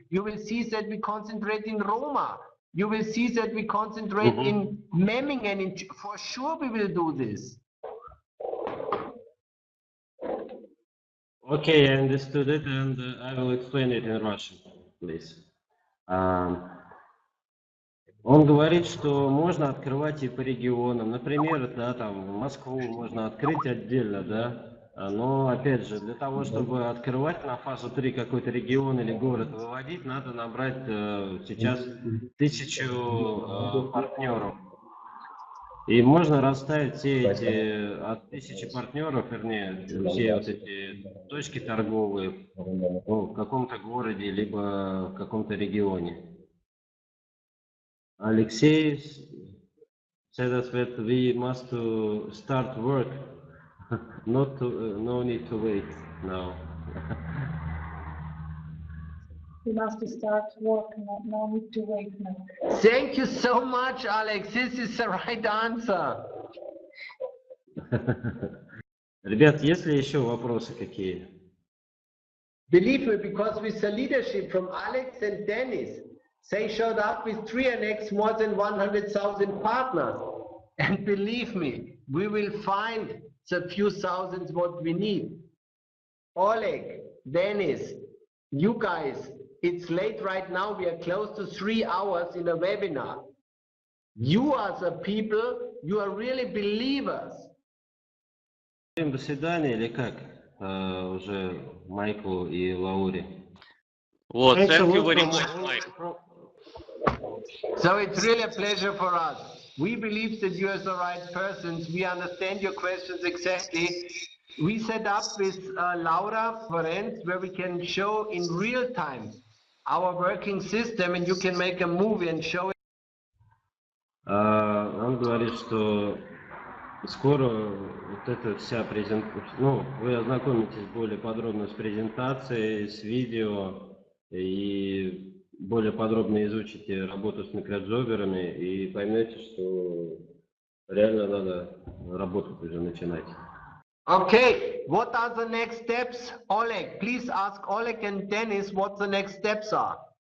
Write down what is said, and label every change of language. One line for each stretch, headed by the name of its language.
English: You will see that we concentrate in Roma. You will see that we concentrate in Memmingen. For sure we will do this. Okay, I understood it, and I will explain it in Russian, please. Он говорит, что можно открывать и по регионам. Например, да, там Москву можно открыть отдельно, да. Но опять же, для того, чтобы открывать на фазу 3 какой-то регион или город выводить, надо набрать сейчас 1000 партнеров. И можно расставить все эти от 1000 партнеров, вернее, все вот эти точки торговые в каком-то городе, либо в каком-то регионе. Алексей said that we must start work, no need to wait now. We must start work, no need to wait now. Thank you so much, Alex. This is the right answer.
Russian: Ребят, есть ли еще вопросы какие?
English: Believe me, because with the leadership from Alex and Dennis, they showed up with Trianex more than 100,000 partners. And believe me, we will find the few thousands what we need. Oleg, Dennis, you guys, it's late right now. We are close to 3 hours in a webinar. You are the people, you are really believers.
Russian: До свидания или как? Уже Майклу и Лауре.
English: Вот, thank you very much, Mike. So it's really a pleasure for us. We believe that you are the right persons. We understand your questions exactly. We set up with Laura Ferenc, where we can show in real time our working system, and you can make a movie and show it.
Russian: Он говорит, что скоро вот эта вся презентация, ну, вы ознакомитесь более подробно с презентацией, с видео, и более подробно изучите работу с микроджоберами и поймете, что реально надо работать уже начинать.
English: Okay, what are the next steps? Oleg, please ask Oleg and Dennis what the next steps are.